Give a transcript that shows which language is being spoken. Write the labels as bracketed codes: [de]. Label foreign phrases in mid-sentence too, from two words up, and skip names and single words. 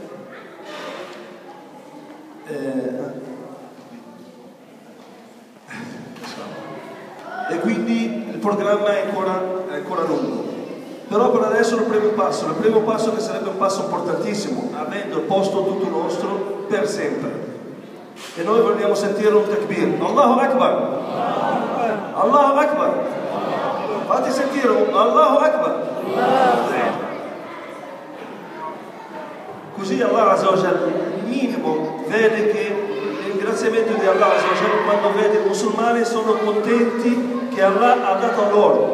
[it] E quindi il programma è ancora lungo. Però per adesso il primo passo che sarebbe un passo importantissimo, avendo il posto tutto nostro per sempre. E noi vogliamo sentire un takbir. [ar] الله أكبر! الله أكبر! [it] Fate sentire un [ar] الله أكبر! [it] Così Allah [ar] عز وجل, [it] il minimo, vede che il ringraziamento di Allah [ar] عز وجل, [it] quando vede i musulmani sono contenti che Allah ha dato a loro.